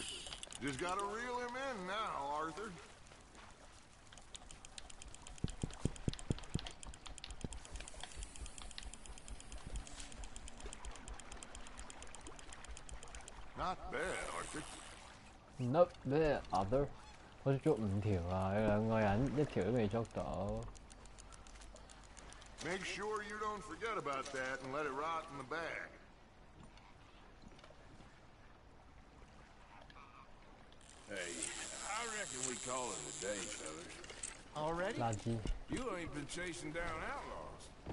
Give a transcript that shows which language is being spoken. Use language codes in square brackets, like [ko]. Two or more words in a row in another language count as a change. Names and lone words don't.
[en] Just gotta reel him in now, Arthur. Not bad, Arthur. Not bad, Arthur. [yue] 好似捉5條啊！你兩個人1條都未捉到。 [en] Make sure you don't forget about that and let it rot in the bag. Hey, I reckon we call it a day, fellas. Already? You ain't been chasing down outlaws.